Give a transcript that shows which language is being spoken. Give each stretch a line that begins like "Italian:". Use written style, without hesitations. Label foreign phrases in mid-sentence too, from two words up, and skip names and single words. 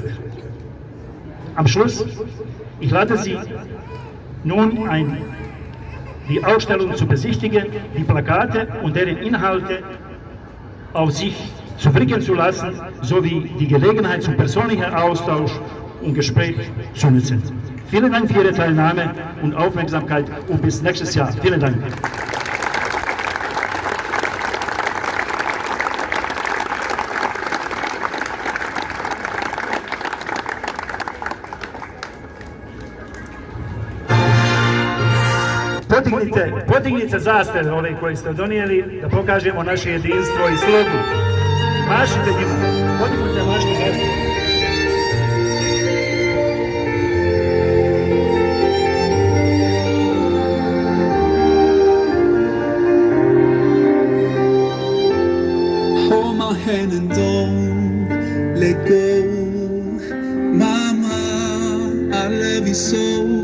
German: Am Schluss, ich lade Sie nun ein, die Ausstellung zu besichtigen, die Plakate und deren Inhalte auf sich zu wirken zu lassen, sowie die Gelegenheit zum persönlichen Austausch und Gespräch zu nutzen. Vielen Dank für Ihre Teilnahme und Aufmerksamkeit und bis nächstes Jahr. Vielen Dank.
Bosnian: Podignite zastave ove koje ste donijeli, da pokažemo naše jedinstvo i slogu. Mašite njima, podignite mašte zastave.
English: Hold my hand and don't let go. Mama, I love you so.